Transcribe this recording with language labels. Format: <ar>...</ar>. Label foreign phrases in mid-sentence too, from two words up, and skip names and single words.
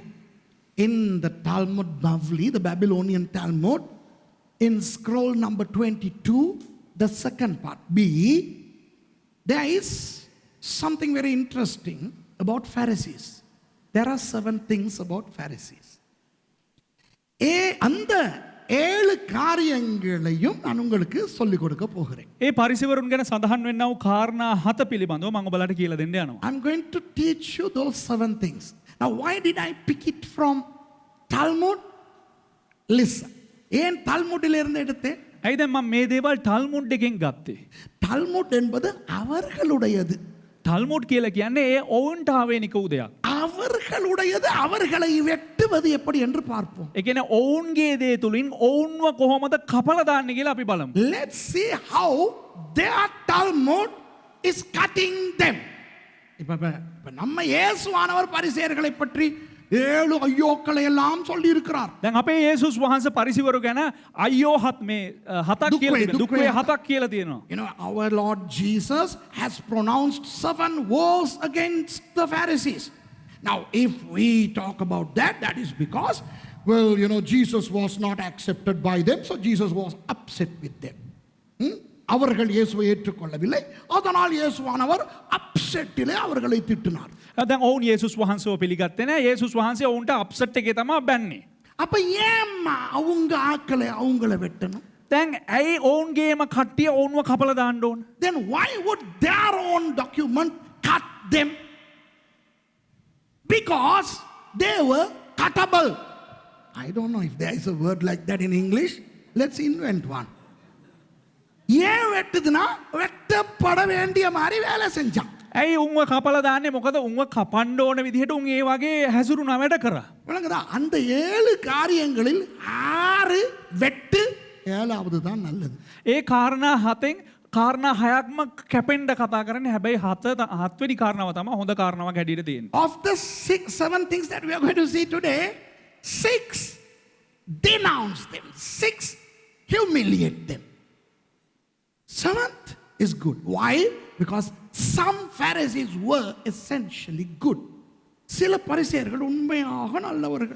<en>In the Talmud Bavli, the Babylonian Talmud, in scroll number 22, the second part B, there is something very interesting about Pharisees. There are 7 things about Pharisees.</en> <ta>அந்த 7 காரியங்களையும் நான் உங்களுக்கு சொல்லிக் கொடுக்க போகிறேன்.</ta> <si>ඒ පරිසවරුන් ගැන සඳහන් වෙන්නා වූ කාරණා 7 පිළිබඳව මම ඔබලට කියලා දෙන්න යනවා.</si> <en>I'm going to teach you those 7 things. Now why did I pick it from Talmud? Listen.</en> <ta>ஏன் தால்முட்டில் இருந்து எடுத்தேன்?</ta> <si>ඇයි දැන් මම මේ දේවල් ටල්මුඩ් එකෙන් ගත්තේ?</si> <ta>டால்முட் என்பது அவர்களுடையது.</ta> <si>ටල්මුඩ් කියලා කියන්නේ ඒ ඔවුන්ට ආවේනික වූ දෙයක්.</si> <ta>அவர்களுடையது அவர்களை வெட்டுவது எப்படி என்று பார்ப்போம்.</ta> <si>ඒ කියන්නේ ඔවුන්ගේ දේ තුලින් ඔවුන්ව කොහොමද කපලා දාන්නේ කියලා අපි බලමු.</si> <en>Let's see how their Talmud is cutting them.</en> <ta>இப்ப நம்ம இயேசுவானவர் பரிசேயர்களை பற்றி 7 ஐயோக்களை எல்லாம் சொல்லி இருக்கிறார்.</ta> <si>දැන් අපේ යේසුස් වහන්සේ පරිසිවරු ගැන අයියෝ හතක් කියලා තියෙනවා. දුක් වේ හතක් කියලා තියෙනවා.</si> <en>You know, our Lord Jesus has pronounced 7 woes against the Pharisees. Now, if we talk about that, that is because, well, you know, Jesus was not accepted by them, so Jesus was upset with them.</en> <ta>அவர்கள் இயேசுவை ஏற்றுக்கொள்ளவில்லை, அதனால் இயேசுவானவர் அப்செட்டிலே அவர்களை திட்டினார்.</ta> <si>දැන් ඔවුන් යේසුස් වහන්සේව පිළිගත්තේ නැහැ. යේසුස් වහන්සේ ඔවුන්ට අප්සෙට් එකේ තමයි බැන්නේ.</si> <ta>அப்ப ஏம்மா அவங்க ஆக்களை அவங்கள வெட்டணும்?</ta> <si>දැන් ඇයි ඔවුන්ගේම කට්ටිය ඔවුන්ව කපලා දාන්න ඕන?</si> <en>Then why would their own document cut them? Because they were cuttable. I don't know if there is a word like that in English. Let's invent one.</en> <ta>ஏன் வெட்டுதுன்னா வெட்டப்பட வேண்டிய மாதிரி வேலை செஞ்சான்.</ta> <si>ඇයි උන්ව කපලා දාන්නේ? මොකද උන්ව කපන්න ඕන විදිහට උන් ඒ වගේ හැසිරුණා වැඩ කරා.</si> <ta>விளங்குதா?</ta> <si>அந்த 7 காரியங்களில் 6 வெட்டு, 7வது தான் நல்லது. ඒ කාරණා 7න් කාරණා 6ක්ම කැපෙන්න කතා කරන්නේ. හැබැයි 7වෙනි කාරණාව තමයි හොඳ කාරණාවක් හැටියට තියෙන්නේ.</si> <en>Of the 7 things that we are going to see today, 6 denounce them, 6 humiliate them. 7th is good. Why? Because some Pharisees were essentially good.</en> <ta>சில பரிசேயர்கள் உண்மையாக நல்லவர்கள்.</ta>